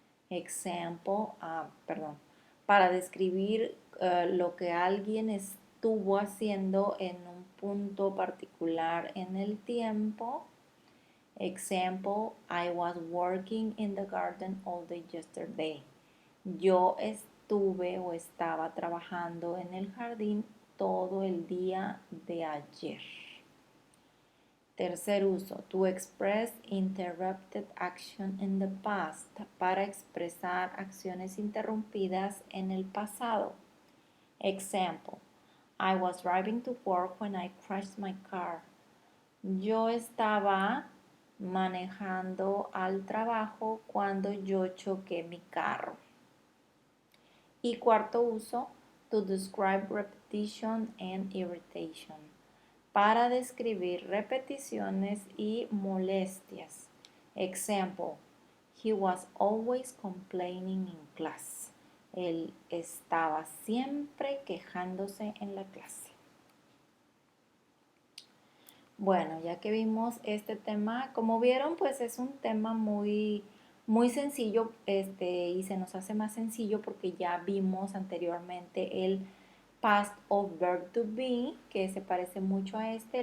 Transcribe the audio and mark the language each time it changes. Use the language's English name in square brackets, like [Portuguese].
[Spanish] Example, para describir lo que alguien estuvo haciendo en un punto particular en el tiempo. [English] Example, I was working in the garden all day yesterday. [Spanish] Yo estuve o estaba trabajando en el jardín todo el día de ayer. Tercer uso, [English] to express interrupted action in the past, [Spanish] para expresar acciones interrumpidas en el pasado. [English] Example, I was driving to work when I crashed my car. [Spanish] Yo estaba manejando al trabajo cuando yo choqué mi carro. Y cuarto uso, [English] to describe repetition and irritation, [Spanish] para describir repeticiones y molestias. [English] Example, he was always complaining in class. [Spanish] Él estaba siempre quejándose en la clase. Bueno, ya que vimos este tema, como vieron, pues es un tema muy, muy sencillo, y se nos hace más sencillo porque ya vimos anteriormente el past of verb to be, que se parece mucho a este.